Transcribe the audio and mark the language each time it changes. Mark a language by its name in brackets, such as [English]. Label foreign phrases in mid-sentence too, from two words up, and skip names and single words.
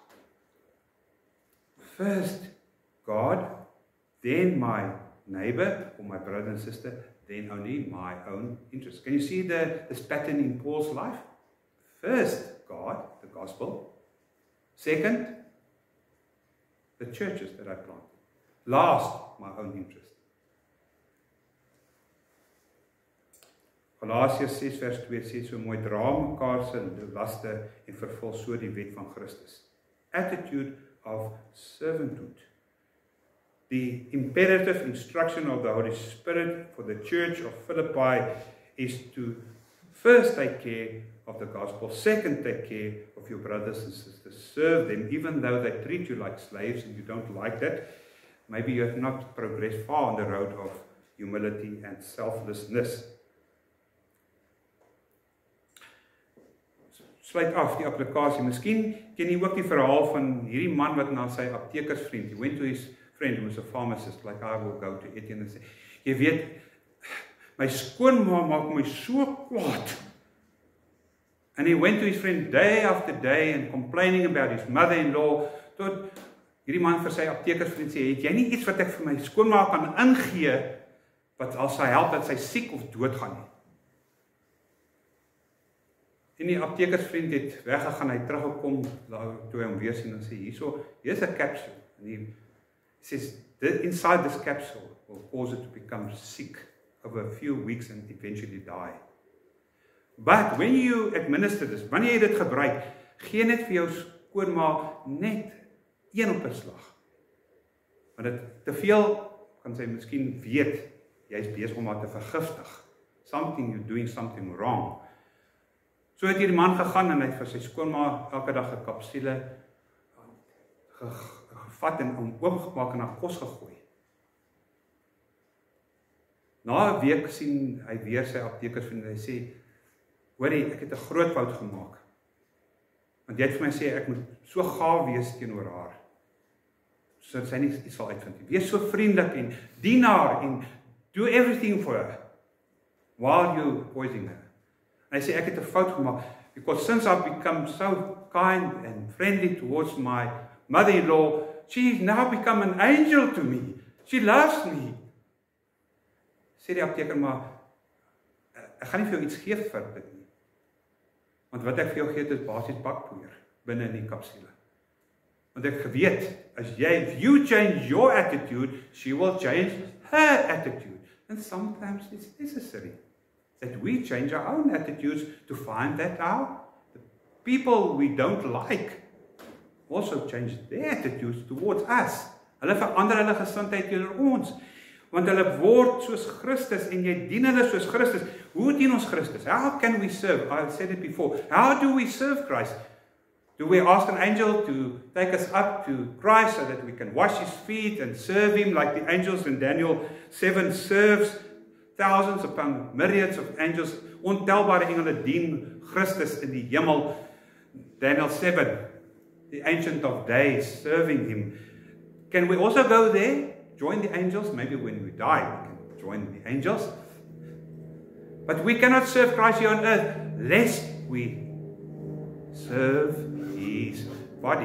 [English] First God, then my neighbor or my brother and sister, then only my own interest. Can you see this pattern in Paul's life? First God, the gospel. Second, the churches that I planted. Last, my own interest. [Afrikaans] Galasiërs 6 vers 2 sê so mooi, dra mekaar se laste en vervul so die wet van Christus. [English] Attitude of servanthood. The imperative instruction of the Holy Spirit for the church of Philippi is to first take care of the gospel, second take care of your brothers and sisters, serve them even though they treat you like slaves and you don't like that. Maybe you have not progressed far on the road of humility and selflessness. [Afrikaans] Sluit af die applikasie. Miskien ken jy ook die verhaal van hierdie man wat na sy aptekersvriend, [English] he went to his friend who was a pharmacist, like I will go to Etienne and say, [Afrikaans] jy weet, my skoonma maak my so kwaad. [English] And he went to his friend day after day and complaining about his mother-in-law, [Afrikaans] tot hierdie man vir sy aptekersvriend sê, het jy nie iets wat ek vir my skoonma kan ingee, wat al sy help dat sy siek of dood gaan nie? En die aptekersvriend het weggegaan, hy teruggekom, toe hy hom weer sien en sê, [English] here's a capsule. And he says, inside this capsule will cause it to become sick over a few weeks and eventually die. But when you administer this, [Afrikaans] wanneer jy dit gebruik, gee net vir jou skoonma net een op 'n slag. Want dit te veel kan sy miskien weet, jy is besig om haar te vergiftig. [English] You're doing something wrong. [Afrikaans] So het hierdie man gegaan en hy het vir sy skoonma elke dag 'n kapsule gevat en oopgemaak en na kos gegooi. Na 'n week sien hy weer sy aptekersvriend en hy sê, hoorie, ek het 'n groot fout gemaak. Want jy het vir my sê ek moet so gaaf wees teenoor haar. So sy nie iets sal uitvind nie. Wees so vriendelik en dien haar en [English] do everything for her while you poisoning her. [Afrikaans] En hy sê, ek het 'n fout gemaak, [English] because since I've become so kind and friendly towards my mother-in-law, she's now become an angel to me. She loves me. [Afrikaans] Sê die apteker, maar ek gaan nie vir jou iets gee vir dit nie. Want wat ek vir jou gee, is basies bakpoeier binne in die kapsule. Want ek geweet, [English] if you change your attitude, she will change her attitude. And sometimes it's necessary that we change our own attitudes to find that out. The people we don't like also change their attitudes towards us. [Afrikaans] Hulle verander hulle gesindheid teenoor ons. Want hulle word soos Christus en jy dien hulle soos Christus. Hoe dien ons Christus? [English] How can we serve? I said it before. How do we serve Christ? Do we ask an angel to take us up to Christ so that we can wash his feet and serve him like the angels in Daniel 7 serves thousands upon myriads of angels? [Afrikaans] ontelbare engele dien Christus in die hemel. Daniel 7, [English] the Ancient of Days, serving him. Can we also go there? Join the angels? Maybe when we die, we can join the angels. But we cannot serve Christ here on earth, lest we serve his body.